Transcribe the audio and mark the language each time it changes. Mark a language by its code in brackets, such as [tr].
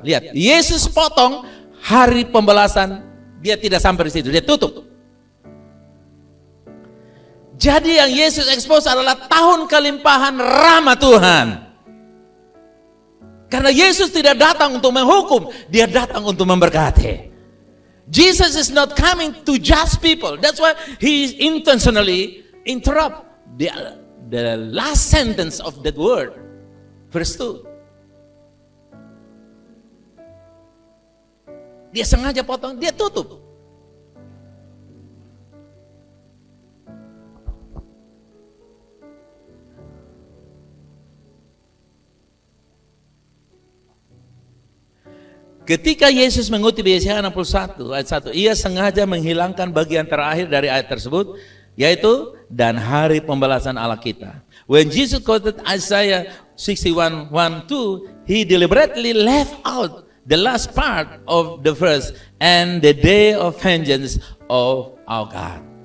[id] Lihat, Yesus potong hari pembelasan, dia tidak sampai di situ, dia tutup. Jadi yang Yesus expose adalah tahun kelimpahan rahmat Tuhan. Karena Yesus tidak datang untuk menghukum, dia datang untuk memberkati. [en] Jesus is not coming to judge people. That's why he intentionally interrupt the last sentence of that word. Verse 2. [id] Dia sengaja potong, dia tutup. Ketika Yesus mengutip Yesaya 61 ayat 1, ia sengaja menghilangkan bagian terakhir dari ayat tersebut, yaitu dan hari pembalasan Allah kita. [en] When Jesus quoted Isaiah 61, 1, 2, he deliberately left out the last part of the verse, and the day of vengeance of our God.